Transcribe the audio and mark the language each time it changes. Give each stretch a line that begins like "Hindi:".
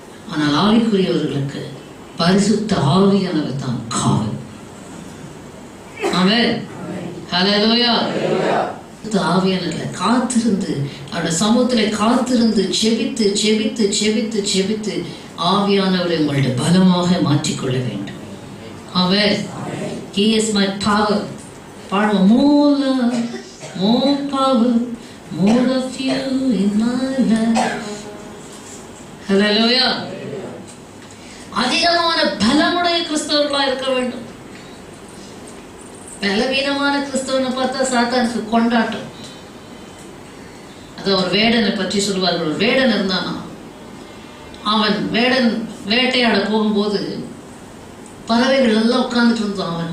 Tamil: ஆனால் ஆவிக்குரியவர்களுக்கு பரிசுத்த ஆவியானவர் தான் காவல். ஆமென். ஹல்லேலூயா. ஆவியானவர்களை காத்திருந்து அவருடைய சமூகத்திலே காத்திருந்து செபித்து செபித்து செபித்து செபித்து ஆவியானவரை உங்களுடைய பலமாக மாற்றிக்கொள்ள வேண்டும்.
English: ஆமென். He is my power.
Tamil: பாடுவோம்.
English: More love, more power, more of you in my life. Hallelujah.
Tamil: அதிகமான பலமுடைய கிறிஸ்தவர்களா இருக்க வேண்டும். பலவீனமான கிறிஸ்தவனை பார்த்தா சாத்தானுக்கு கொண்டாட்டம். அது ஒரு வேடனை பற்றி சொல்வார்கள். ஒரு வேடன் இருந்தானா, அவன் வேடன் வேட்டையாட போகும்போது பறவைகள் எல்லாம் உட்கார்ந்துட்டு இருந்தான்.